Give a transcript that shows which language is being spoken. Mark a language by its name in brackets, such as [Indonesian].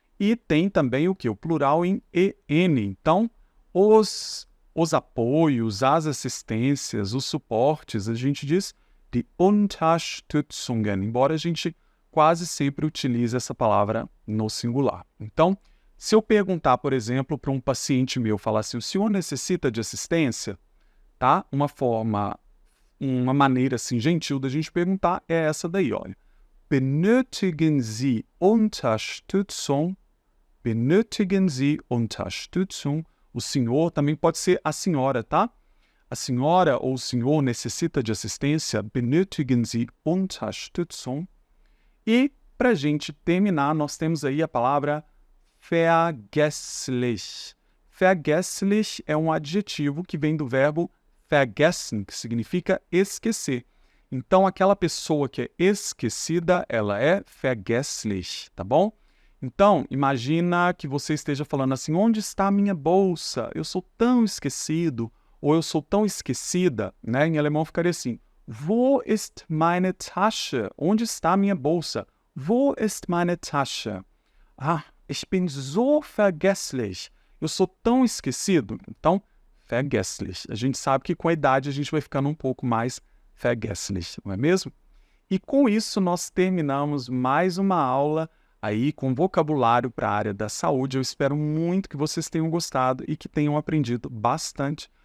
[Portuguese] E tem também o que? O plural em EN. Então, os apoios, as assistências, os suportes, a gente diz [German] die Unterstützungen, [Portuguese] embora a gente quase sempre utilize essa palavra no singular. Então, se eu perguntar, por exemplo, para um paciente meu, falar assim, o senhor necessita de assistência? tá? Uma maneira assim gentil da gente perguntar é essa daí, olha. [German] Benötigen Sie Unterstützung? Benötigen Sie Unterstützung? [Portuguese] O senhor também pode ser a senhora, tá? A senhora ou o senhor necessita de assistência? [German] Benötigen Sie Unterstützung? [Portuguese] E, para a gente terminar, nós temos aí a palavra vergesslich. Vergesslich é um adjetivo que vem do verbo vergessen, que significa esquecer. Então, aquela pessoa que é esquecida, ela é vergesslich, tá bom? Então, imagina que você esteja falando assim, onde está a minha bolsa? Eu sou tão esquecido, ou eu sou tão esquecida, né? Em alemão ficaria assim, [German] wo ist meine Tasche? [Portuguese] Onde está a minha bolsa? [German] Wo ist meine Tasche? Ah, ich bin so vergesslich. [Portuguese] Eu sou tão esquecido. Então, vergesslich. A gente sabe que com a idade a gente vai ficando um pouco mais vergesslich, não é mesmo? E com isso nós terminamos mais uma aula aí com vocabulário para a área da saúde. Eu espero muito que vocês tenham gostado e que tenham aprendido bastante.